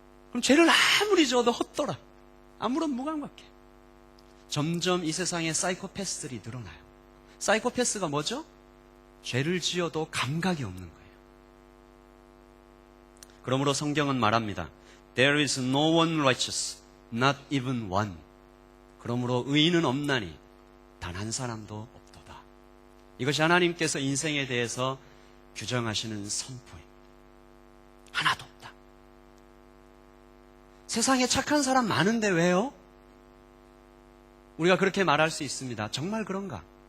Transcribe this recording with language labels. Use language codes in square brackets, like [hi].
[ko] 그럼 죄를 아무리 지어도 헛돌아. 아무런 무감각해. 점점 이 세상에 사이코패스들이 늘어나요. 사이코패스가 뭐죠? 죄를 지어도 감각이 없는 거예요. 그러므로 성경은 말합니다. [en] There is no one righteous, not even one. [ko] 그러므로 의인은 없나니 단 한 사람도 없도다. 이것이 하나님께서 인생에 대해서 규정하시는 선포입니다. 하나도 없다. 세상에 착한 사람 많은데 왜요? 우리가 그렇게 말할 수 있습니다. 정말 그런가?